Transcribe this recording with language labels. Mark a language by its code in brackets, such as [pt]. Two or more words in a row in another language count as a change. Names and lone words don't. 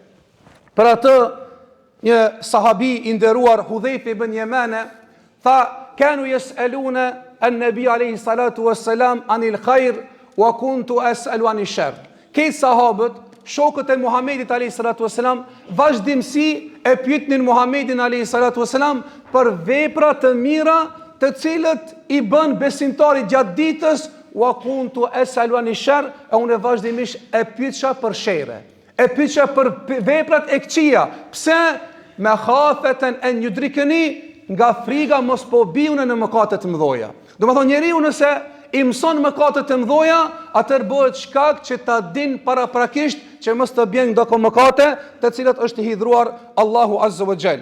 [sq] Për atë një sahabi i nderuar Hudhayf ibn Yamane tha, [ar] كانوا يسألون النبي عليه الصلاة والسلام عن الخير وكنت أسأل عن الشر. [sq] Këto sahabët, shokët e Muhamedit [ar] عليه الصلاة والسلام, [sq] vazhdimsi e pyetnin Muhamedin [ar] عليه الصلاة والسلام [sq] për vepra të mira të cilët i bën besimtari gjatë ditës, [ar] وكنت أسأل عن الشر, [sq] e unë vazhdimisht e pyetja për sherre, e pyetja për veprat e këqija. Pse? [ar] مخافة أن يدركني, [sq] nga friga mos po biune në mëkate të mëdha. Do të thonë njeriu nëse i mëson mëkate të mëdha, atëherë bëhet shkak që ta din paraprakisht që mos të bjen ndonjë mëkate të cilat është i hidhur Allahu [ar] عز وجل.